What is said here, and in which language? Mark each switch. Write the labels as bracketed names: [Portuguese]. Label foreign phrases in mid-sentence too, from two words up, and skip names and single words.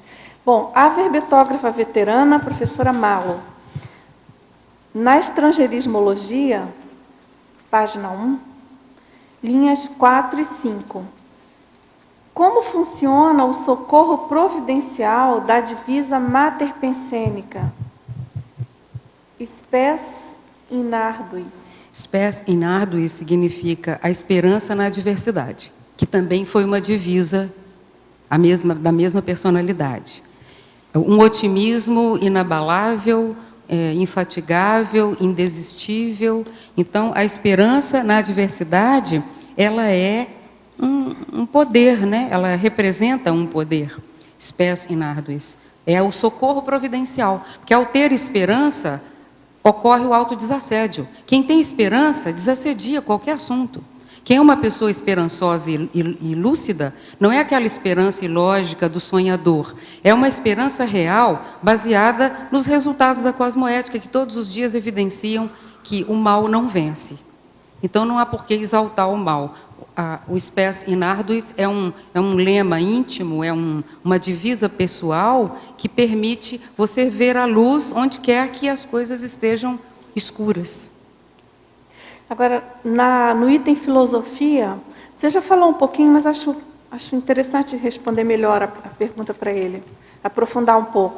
[Portuguese] Bom, a verbetógrafa veterana, a professora Malo. Na estrangeirismologia, página 1, linhas 4 e 5. Como funciona o socorro providencial da divisa materpensênica? [Latin] Spes in arduis. Spes in arduis [Portuguese] significa a esperança na adversidade, que também foi uma divisa da mesma personalidade. Um otimismo inabalável, infatigável, indesistível. Então, a esperança na adversidade, ela é um poder, né? Ela representa um poder. [Latin] Spes in arduis. [Portuguese] É o socorro providencial, porque ao ter esperança, ocorre o autodesassédio. Quem tem esperança, desassedia qualquer assunto. Quem é uma pessoa esperançosa e lúcida, não é aquela esperança ilógica do sonhador. É uma esperança real, baseada nos resultados da cosmoética, que todos os dias evidenciam que o mal não vence. Então, não há por que exaltar o mal. O [Latin] spes in arduis [Portuguese] é um lema íntimo, é uma divisa pessoal que permite você ver a luz onde quer que as coisas estejam escuras. Agora, no item filosofia, você já falou um pouquinho, mas acho interessante responder melhor a pergunta para ele, aprofundar um pouco.